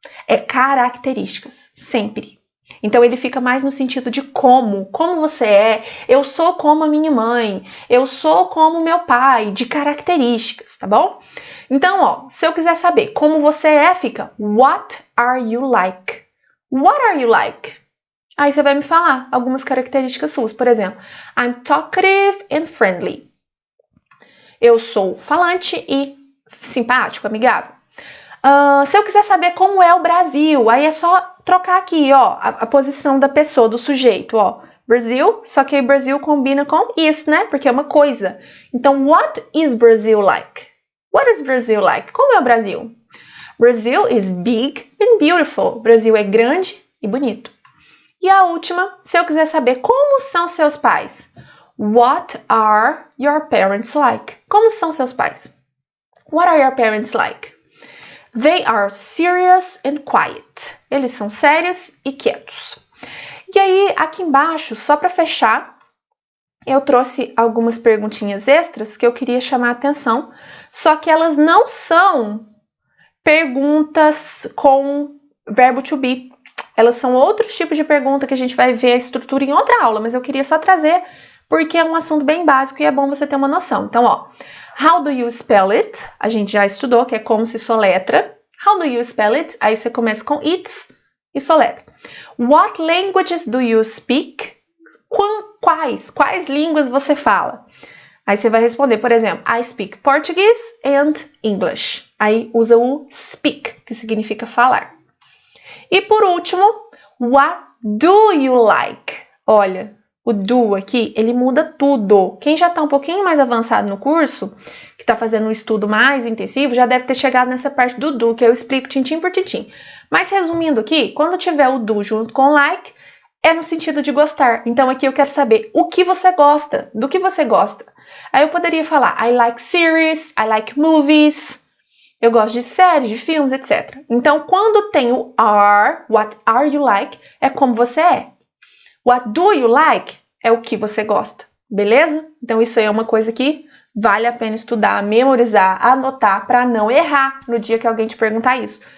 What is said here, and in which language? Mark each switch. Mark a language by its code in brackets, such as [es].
[pt] É características, sempre. Então, ele fica mais no sentido de como você é. Eu sou como a minha mãe, eu sou como meu pai, de características, tá bom? Então, ó, se eu quiser saber como você é, fica [en] what are you like? What are you like? [pt] Aí você vai me falar algumas características suas. Por exemplo, [en] I'm talkative and friendly. [pt] Eu sou falante e simpático, amigável. Se eu quiser saber como é o Brasil, aí é só trocar aqui, ó, a posição da pessoa, do sujeito, ó. Brasil, só que aí Brasil combina com is, né? Porque é uma coisa. [en] Então, what is Brazil like? What is Brazil like? [pt] Como é o Brasil? [en] Brazil is big and beautiful. [pt] Brasil é grande e bonito. E a última, se eu quiser saber como são seus pais. [en] What are your parents like? [pt] Como são seus pais? [en] What are your parents like? They are serious and quiet. [pt] Eles são sérios e quietos. E aí, aqui embaixo, só para fechar, eu trouxe algumas perguntinhas extras que eu queria chamar a atenção, só que elas não são perguntas com verbo to be. Elas são outro tipo de pergunta que a gente vai ver a estrutura em outra aula, mas eu queria só trazer porque é um assunto bem básico e é bom você ter uma noção. Então, ó, [en] how do you spell it? [pt] A gente já estudou, que é como se soletra. [en] How do you spell it? [pt] Aí você começa com it's e soletra. [en] What languages do you speak? [pt] Quais línguas você fala? Aí você vai responder, por exemplo, [en] I speak Portuguese and English. [pt] Aí usa o speak, que significa falar. E por último, [en] what do you like? [pt] Olha, o do aqui, ele muda tudo. Quem já está um pouquinho mais avançado no curso, que está fazendo um estudo mais intensivo, já deve ter chegado nessa parte do do, que eu explico tintim por tintim. Mas resumindo aqui, quando tiver o do junto com like, é no sentido de gostar. Então aqui eu quero saber o que você gosta, do que você gosta. Aí eu poderia falar, [en] I like series, I like movies. [pt] Eu gosto de séries, de filmes, etc. Então, quando tem o are, [en] what are you like, [pt] é como você é. [en] What do you like [pt] é o que você gosta, beleza? Então, isso aí é uma coisa que vale a pena estudar, memorizar, anotar, para não errar no dia que alguém te perguntar isso.